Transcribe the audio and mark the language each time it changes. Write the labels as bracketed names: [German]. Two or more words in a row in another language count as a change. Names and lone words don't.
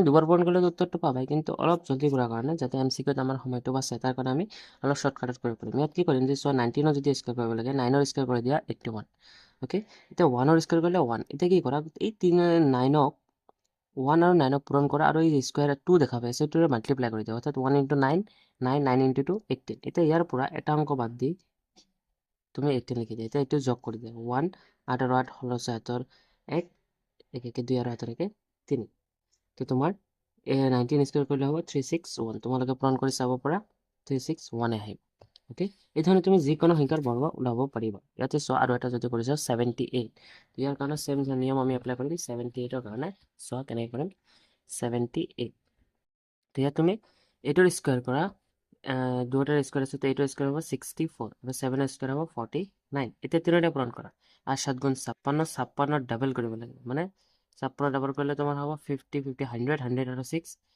[Assamese] দুবাৰ পূৰণ কৰিলে উত্তৰটো পাবাই কিন্তু অলপ জলদি কৰাৰ কাৰণে যাতে MCQত আমাৰ সময়টো বাচে তাৰ কাৰণে আমি অলপ শৰ্টকাটত কৰিব পাৰিম ইয়াত কি কৰিম যে চোৱা 19 যদি স্কোয়াৰ কৰিব লাগে 9 স্কোয়াৰ কৰি দিয়া 81 ওকে এতিয়া 1 স্কোয়াৰ কৰিলে 1 এতিয়া কি কৰা এই 9ক 1 আৰু 9ক পূৰণ কৰা আৰু এই স্কোয়াৰ 2 দেখা পাইছে 2ৰে মাল্টিপ্লাই কৰি দিয়া অৰ্থাৎ 1 ইন্টু 9 9 ইন্টু 2 18 এতিয়া ইয়াৰ পৰা এটা অংক বাদ দি তুমি 18 লিখি দিয়া এতিয়া এইটো যোগ কৰি দিয়া 1 8 আৰু 8 16 7 1 একে 2 আৰু 7 একে 3 তো তোমাৰ 19 [Bangla] স্কোয়ার করলে হবে [Assamese] 361 তোমালোকে পূরণ করে চাব পৰা 361 আহিব ওকে এই ধৰণে তুমি যিকোনো সংখ্যাৰ বৰ্গ ওলাব পাৰিবা ইয়াতে চোৱা আৰু এটা যদি কৰিছা 78 ইয়াৰ কাৰণে সেম নিয়ম আমি এপ্লাই কৰিম 78 কাৰণে চোৱা কেনেকৈ কৰিম 78 তেতিয়া তুমি এইটোৰ স্কোয়াৰ কৰা দুটাৰ স্কোয়াৰ আছে তো এইটোৰ স্কোয়াৰ হ'ব 64 আৰু 7ৰ স্কোয়াৰ হ'ব 49 এতিয়া তিনিটা পূৰণ কৰা আর 7 গুণ 56 56 ডাবল কৰিব লাগে মানে 56 ডাবল কৰিলে তোমাৰ হ'ব 50 50 100 100 আৰু 6